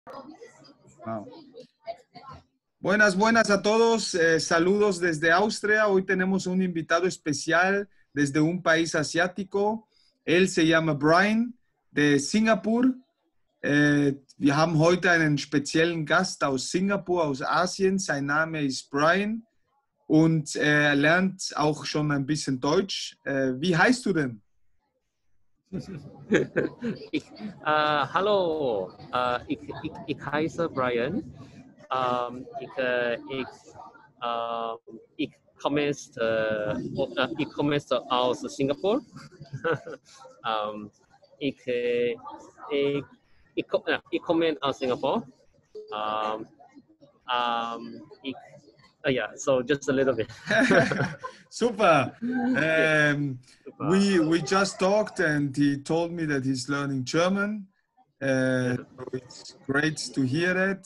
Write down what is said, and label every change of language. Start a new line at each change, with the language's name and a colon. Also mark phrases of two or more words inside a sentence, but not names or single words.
Spanish: Wow. Buenas, buenas a todos. Saludos desde Austria. Hoy tenemos un invitado especial desde un país asiático. Él se llama Bryan de Singapur.
German: Wir haben heute einen speziellen Gast aus Singapur, aus Asien. Sein Name ist Bryan und er lernt auch schon ein bisschen Deutsch. Wie heißt du denn? Hallo, ik heiße Bryan. Ik kom aus Singapur. Ik kom aus Singapore.
English: Yeah, so just a little bit. Super. Super. We just talked and he told me that he's learning German. So it's great to hear that.